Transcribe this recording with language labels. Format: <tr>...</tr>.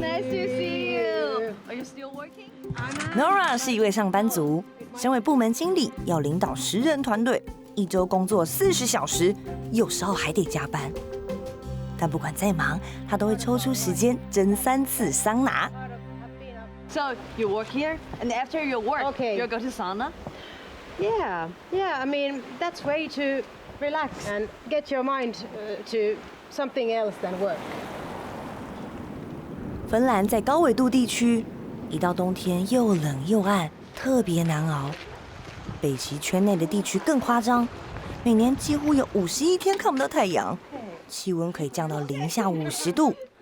<en>Nice to see you. Are you still working?</en> <zh>Nora 是一位上班族，身为部门经理，要领导10人团队，一周工作40小时，有时候还得加班。但不管再忙，她都会抽出时间蒸3次桑拿。</zh> <en>So you work here, and after your work, Okay. you go to sauna. Yeah. I mean, that's way to relax and get your mind to something else than work.</en> <zh>芬兰在高纬度地区，一到冬天又冷又暗，特别难熬。北极圈内的地区更夸张，每年几乎有51天看不到太阳，气温可以降到零下50度。</zh>